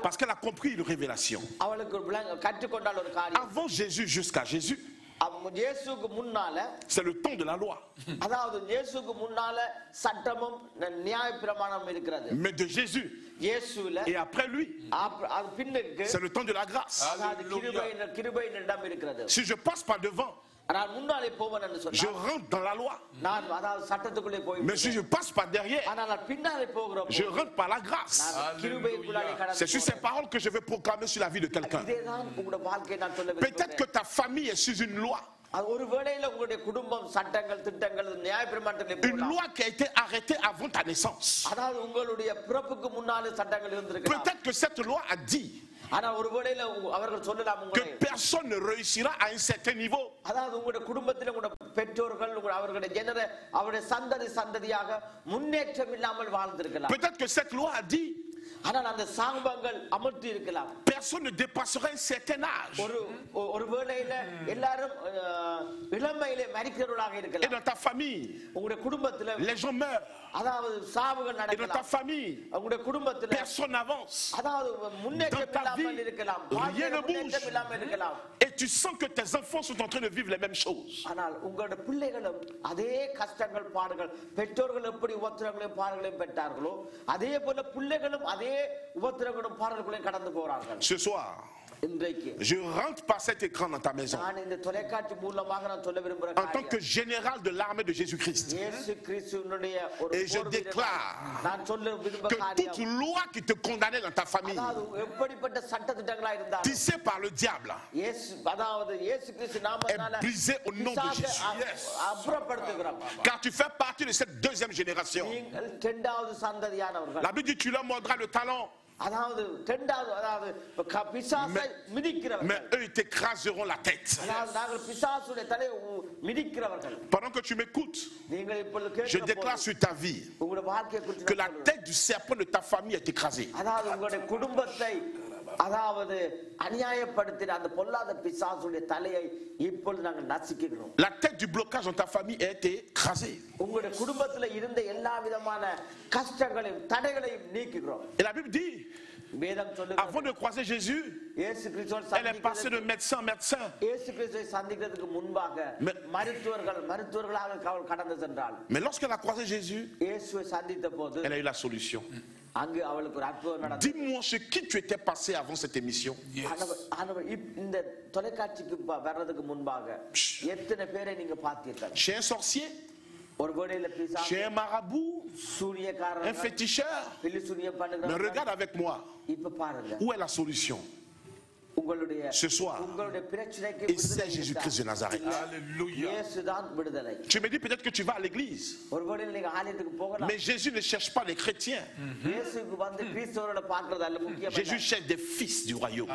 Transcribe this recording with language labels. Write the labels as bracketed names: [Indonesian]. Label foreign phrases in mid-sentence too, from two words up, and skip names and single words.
[French] Parce qu'elle a compris une révélation. [Tamil] அவளுக்கு கற்றுக்கொண்டாள் ஒரு காரியம். [French] Avant Jésus jusqu'à Jésus, [Tamil] இயேசுவுக்கு முன்னால [French] c'est le temps de la loi. [Tamil] அதாவது இயேசுவுக்கு முன்னால சட்டமும் நியாயப்பிரமாணமும் இருக்கிறது. [French] Mais de Jésus [Tamil] இயேசுல [French] et après lui, [Tamil] அது பின்னுக்கு [French] c'est le temps de la grâce. [Tamil] கிருபையின் இடம் இருக்கிறது. [French] Si je passe par devant, [Tamil] நான் முன்னாலே போவேன் என்று [French] je [Tamil] சொன்னார். [French] rentre dans la loi. [Tamil] நான் அதாவது சட்டத்துக்குள்ளே போய் [French] Mais si je passe par derrière, [Tamil] ஆனால் நான் பின்னாலே போகிறோம். [French] je rentre par la grâce. [Tamil] கிருபைக்குள்ளாலே கடந்து [French] C'est sur ces paroles que je vais proclamer sur la vie de quelqu'un. [Tamil] இதேதான் உங்களுடைய வாழ்க்கையை நான் சொல்ல [French] Peut-être que ta famille est sous une loi. [Tamil] ஒரு வேளையில உங்களுடைய குடும்பம் சட்டங்கள் திட்டங்கள் நியாயப்பிரமாணத்திலே [French] Une loi qui a été arrêtée avant ta naissance. [Tamil] அதாவது உங்களுடைய பிறப்புக்கு முன்னாலே சட்டங்கள் இருந்திருக்கலாம். [French] Peut-être que cette loi a dit [Tamil] ஆனா ஒரு வேளையில அவர்கள் சொல்லலாம் [French] que personne ne réussira à un certain niveau. [Tamil] அதாவது உங்களுடைய குடும்பத்திலே உங்களுடைய பெற்றோர்கள் அவர்களுடைய அவருடைய சந்ததியாக முன்னேற்றம் இல்லாமல் வாழ்ந்திருக்கலாம். [French] Peut-être que cette loi a dit [Tamil] ஆனால் அந்த சாபங்கள் அமர்த்தி இருக்கலாம். [French] personne ne dépassera un certain âge. [Tamil] ஒரு வேளையில எல்லாரும் இளமையிலே மரிக்கிறவர்களாக [French] Et [Tamil] இருக்கலாம். [French] dans ta famille, [Tamil] உங்களுடைய குடும்பத்திலே [French] les gens meurent. [Tamil] அதாவது சாவுகள் [French] Et dans ta [Tamil] நடக்கலாம். [French] famille, [Tamil] உங்களுடைய குடும்பத்திலே [French] personne n'avance. [Tamil] அதாவது முன்னேற்றம் [French] Dans ta [Tamil] இல்லாமல் [French] vie, [Tamil] இருக்கலாம். [French] rien ne bouge. [Tamil] முன்னேற்றம் இல்லாமல் இருக்கலாம். [French] Et tu sens que tes enfants sont en train de vivre les mêmes choses. [Tamil] ஆனால் உங்களுடைய பிள்ளைகளும் அதே கஷ்டங்கள் பாடுகள் பெற்றோர்கள் எப்படி உபத்திரங்களையும் பாடுகளையும் பெற்றார்களோ அதே போல பிள்ளைகளும் அதே உபத்திரங்களும் பாடல்களையும் கடந்து போறார்கள். [French] Ce soir, [Tamil] இன்றைக்கு [French] je rentre par cet écran dans ta maison [Tamil] நான் இந்த தொலைக்காட்சி மூலமாக நான் சொல்ல விரும்புகிற [French] en tant que général de l'armée de Jésus-Christ. [Tamil] இயேசு கிறிஸ்துவினுடைய ஒரு [French] Et je [Tamil] போர் வீரனாக [French] déclare [Tamil] நான் சொல்ல விரும்புகிற [French] que toute [Tamil] காரியம் [French] loi qui te condamnait dans ta famille, [Tamil] அதாவது எப்படிப்பட்ட சட்ட திட்டங்களா இருந்தாலும் [French] tissée par le diable, [Tamil] அதாவது இயேசு கிறிஸ்து நாமத்தினால [French] est brisée au nom de Jésus. [Tamil] அப்புறப்படுத்துகிறோம். [French] Car tu fais partie de cette deuxième génération. [Tamil] நீங்கள் இரண்டாவது சந்ததியானவர்கள். [French] La Bible dit tu leur mordras le talon, [Tamil] அதாவது இரண்டாவது அதாவது பிசாசை மிதிக்கிறவர்கள். [French] mais eux ils t'écraseront la tête. [Tamil] அதாவது நாங்கள் பிசாசுடைய தலையை மிதிக்கிறவர்கள். [French] Pendant que tu m'écoutes, [Tamil] நீங்கள் இப்பொழுது [French] je déclare sur ta vie [Tamil] உங்களுடைய வாழ்க்கையை குறித்து [French] que la tête du serpent de ta famille est écrasée. [Tamil] அதாவது உங்களுடைய குடும்பத்தை அதாவது அநியாயப்படுத்தின அந்த பொல்லாத பிசாசுடைய தலையை இப்பொழுது நாங்கள் நசுக்குகிறோம். [French] La tête du blocage dans ta famille est écrasée. [Tamil] உங்களுடைய குடும்பத்தில் இருந்த எல்லா விதமான கஷ்டங்களையும் தடைகளையும் நீக்குகிறோம். [French] Et la Bible dit, [Tamil] வேதம் சொல்லுகிறது [French] avant de croiser Jésus, [Tamil] இயேசு கிறிஸ்துவை [French] elle est passée de médecin en médecin. [Tamil] இயேசு கிறிஸ்துவை சந்திக்கிறதுக்கு முன்பாக மருத்துவர்களாக கடந்து சென்றாள். [French] Mais lorsqu'elle a croisé Jésus, [Tamil] இயேசுவை சந்தித்த போது [French] elle a eu la solution. [Tamil] அங்கு அவளுக்கு ஒரு அற்புதம் நடந்தது. [French] Dis-moi ce qui tu étais passé avant cette émission. [Tamil] இந்த தொலைக்காட்சிக்கு வர்றதுக்கு முன்பாக எத்தனை பேரை நீங்க பார்த்தீர்கள்? [French] Chez un sorcier, [Tamil] ஒரு வேளையில பிசாசு, [French] chez un marabout, un [Tamil] சூனியக்காரர்கள், [French] féticheur. [Tamil] பில்லி சூனியம் [French] Mais [Tamil] பண்ணுகிறவர்கள். [French] regarde avec moi, [Tamil] இப்ப பாருங்க [French] où est la solution? ce soir. Et c'est Jésus-Christ de Nazareth. Alléluia. Tu me dis peut-être que tu vas à l'église. Mais Jésus ne cherche pas les chrétiens. Jésus cherche des fils du royaume.